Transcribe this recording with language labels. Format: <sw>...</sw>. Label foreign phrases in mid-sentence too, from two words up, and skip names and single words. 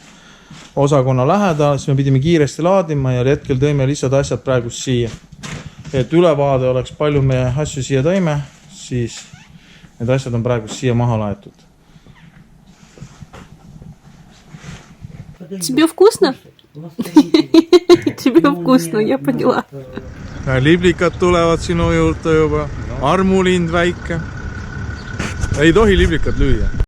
<et>osakonna lähedal, siis me pidime kiiresti laadima ja hetkel tõime lihtsalt asjad praegu siia. Et ülevaade oleks palju me asju siia tõime, siis need asjad on praegu siia maha laetud.</et> <ru>Тебе вкусно? Тебе вкусно, я поняла.</ru> <et>Liblikad tulevad sinu juurde juba, armulind väike. Ei tohi liblikad lüüa.</et>